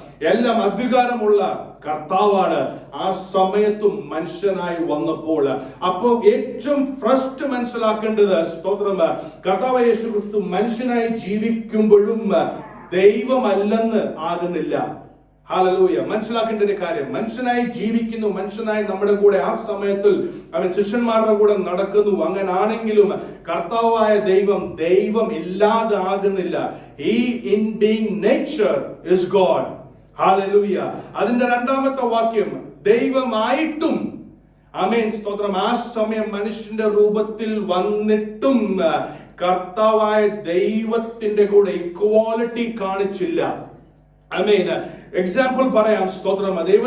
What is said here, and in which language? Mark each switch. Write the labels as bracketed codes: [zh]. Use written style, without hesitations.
[ml] എല്ലാം അധികാരമുള്ള കർത്താവാണ്. ആ സമയത്തും മനുഷ്യനായി വന്നപ്പോൾ അപ്പോൾ ഏറ്റവും ഫസ്റ്റ് മനസ്സിലാക്കേണ്ടത്, സ്തോത്രം, കർത്താവ് യേശു ക്രിസ്തു മനുഷ്യനായി ജീവിക്കുമ്പോഴും ദൈവമല്ലെന്ന് ആകുന്നില്ല. ഹല്ലേലൂയ. മനസ്സിലാക്കേണ്ട ഒരു കാര്യം, മനുഷ്യനായി ജീവിക്കുന്നു, മനുഷ്യനായി നമ്മുടെ കൂടെ ആ സമയത്തിൽ അവൻ ശിഷ്യന്മാരുടെ കൂടെ നടക്കുന്നു. അങ്ങനെ ആണെങ്കിലും കർത്താവായ ദൈവം ഇല്ലാതെ ആകുന്നില്ല. [en] He in being nature is God. [ml] Hallelujah. അതിന്റെ 2ാമത്തെ വാക്യം, ദൈവമായിട്ടും, ആമേൻ സ്തോത്രം, ആ സമയം മനുഷ്യന്റെ രൂപത്തിൽ വന്നിട്ടും കർത്താവായ ദൈവത്തിന്റെ കൂടെ ഇക്വാലിറ്റി കാണിച്ചില്ല. ആമേൻ. എക്സാമ്പിൾ പറയാം. സ്തോത്രം.